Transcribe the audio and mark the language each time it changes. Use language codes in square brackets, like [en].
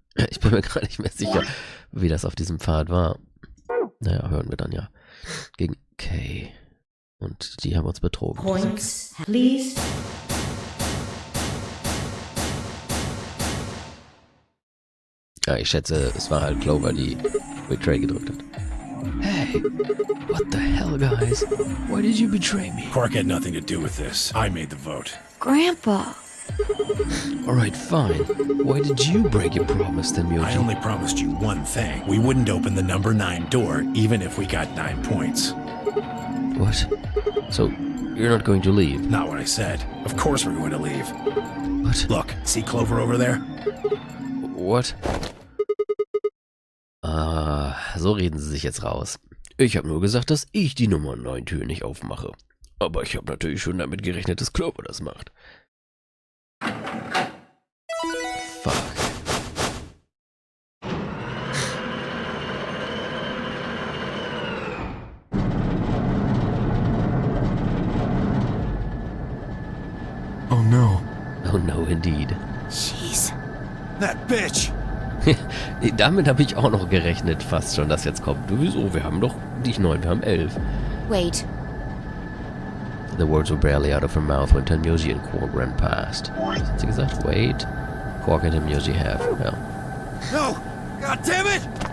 [de] Ich bin mir gar nicht mehr sicher, wie das auf diesem Pfad war. Naja, hören wir dann ja. Gegen Kay. Und die haben uns betrogen. [en] Points, please. [de] Ja, ich schätze, es war halt Clover, die Betray gedrückt hat. [en] Hey, what the hell, guys? Why did you betray me? Quark had nothing to do with this. I made the vote. Grandpa! Alright, fine. Why did you break your promise, then, I Myoji? only promised you one thing. We wouldn't open the number 9 door, even if we got 9 points. What? So, you're not going to leave? Not what I said. Of course we're going to leave. What? Look, see Clover over there? What? [de] Ah, so reden sie sich jetzt raus. Ich habe nur gesagt, dass ich die Nummer 9 Tür nicht aufmache. Aber ich habe natürlich schon damit gerechnet, dass Clover das macht. [en] fuck? Oh no. Oh no, indeed. Jeez. That bitch! [de] Damit habe ich auch noch gerechnet, fast schon, dass jetzt kommt. Wieso? Wir haben doch nicht 9, wir haben 11. [en] Wait. The words were barely out of her mouth when Tenmyoji and Quark ran past. [de] Was hat sie gesagt? [en] Wait. Quark and Tenmyoji have. [de] Ja. [en] No! God damn it!